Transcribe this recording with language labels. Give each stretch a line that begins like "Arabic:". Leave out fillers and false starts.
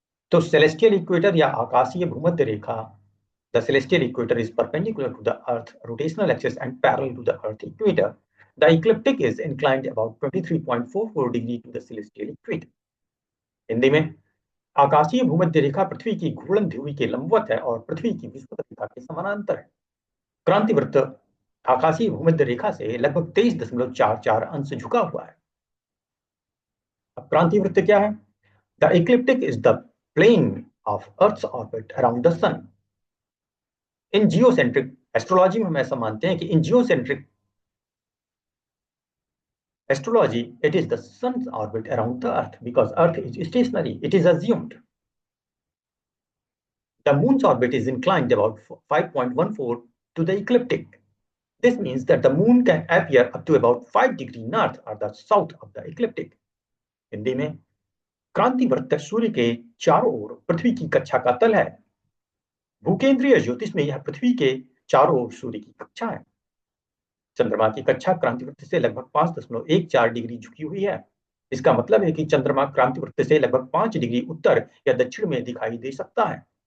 English: तो celestial equator
Hindi: या आकाशीय भूमध्य रेखा,
English: the celestial equator is perpendicular to the Earth rotational axis and parallel to the Earth equator. The ecliptic is inclined about 23.44 degree to the celestial equator.
Hindi: Hindi में आकाशीय भूमध्य रेखा पृथ्वी की घूर्णन ध्रुवी के लंबवत है और पृथ्वी की विषुवत रेखा के समानांतर है। क्रांतिवृत्त आकाशीय भूमध्य रेखा से लगभग 23.44 अंश झुका हुआ है। अब क्रांतिवृत्त क्या है?
English: The ecliptic is the plane of earth's orbit around the sun.
Hindi: In geocentric astrology में हम ऐसा मानते हैं कि
English: In geocentric astrology, it is the sun's orbit around the earth because earth is stationary. It is assumed. The moon's orbit is inclined about 5.14 to the ecliptic. This means that the moon can appear up to about 5 degrees north or the south of the ecliptic.
Hindi: Hindi में क्रांतिवृत्त सूर्य के चारों ओर पृथ्वी की कक्षा का तल है। भूकेंद्रीय ज्योतिष में यह पृथ्वी के चारों ओर सूर्य की कक्षा है। चंद्रमा की कक्षा क्रांतिवृत्त से लगभग 5.14 डिग्री झुकी हुई है। इसका मतलब है कि चंद्रमा क्रांतिवृत्त से लगभग 5 डिग्री उत्तर या दक्षिण में दिखाई दे सकता है।